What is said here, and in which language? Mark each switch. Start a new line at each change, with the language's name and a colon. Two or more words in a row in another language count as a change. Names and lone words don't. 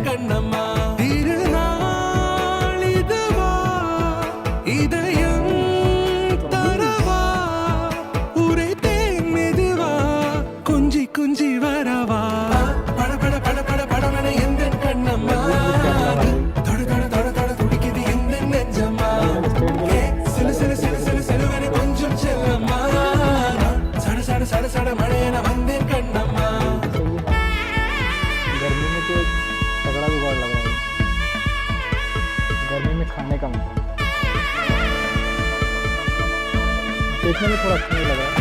Tamil: கண்ணம்மா திருநாள் இதுவா இதயம் தரவா உரைத்தேன் மெதுவா கொஞ்சி கொஞ்சி வரவா பட பட பட பட படவன எந்த கண்ணம்மா தொட தொட தொட தொட துடிக்குது எந்த நெஞ்சம்மா ஹே சிலு சிலு சிலு சிலு சிலுவன கொஞ்சம் செல்லம்மா சட சட சட சட மழையன வந்தேன் கண்ணம்மா
Hindi: गर्मी में तो एक तगड़ा जुगाड़ लग रहा है। गर्मी में खाने का मतलब देखने में थोड़ा अच्छा नहीं लग